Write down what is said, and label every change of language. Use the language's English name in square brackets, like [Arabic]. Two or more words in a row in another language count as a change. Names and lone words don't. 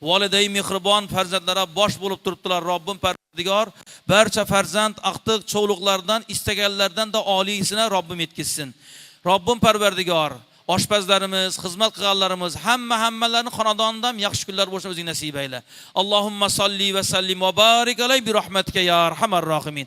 [Uzbek] Validay mehribon farzandlara bosh bo'lib turibdilar. Robbim Parvardigor barcha farzand aqtiq cho'luqlardan istaganlardan da oliysini Robbim yetkazsin. Robbim Parvardigor oshpazlarimiz, xizmat qilganlarimiz hammalarning xonadonidan yaxshi kunlar bo'lishini o'zing nasib ayla. [Arabic] اللهم صل وسلم وبارك عليه برحمتك يا أرحم الراحمين.